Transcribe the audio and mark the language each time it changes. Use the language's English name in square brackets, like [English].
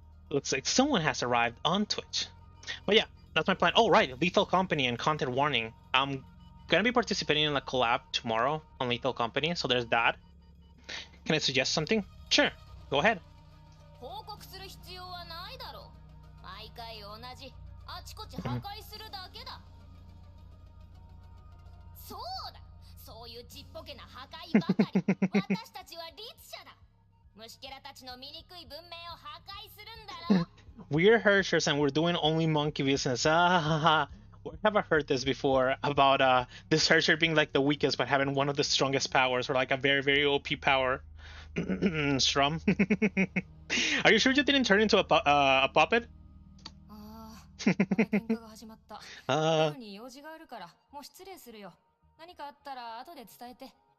[English] Looks like someone has arrived on Twitch. But yeah, that's my plan. Oh right, Lethal Company and content warning. I'm gonna be participating in a collab tomorrow on Lethal Company, so there's that. Can I suggest something? Sure, go ahead. [Japanese] 報告する必要はないだろう。毎回同じ。あちこち破壊するだけだ。そうだ。そういうちっぽけな破壊ばかり。私たちは律者だ。虫キャラたちの醜い文明を破壊するんだろ。 [English] We're Herrschers and we're doing only monkey business. Where have I heard this before about this Herrscher being like the weakest but having one of the strongest powers, or like a very, very OP power? Strum. Are you sure you didn't turn into a puppet? [Japanese] 喧嘩が始まった。夜に用事があるからもう失礼するよ。何かあったら後で伝えて。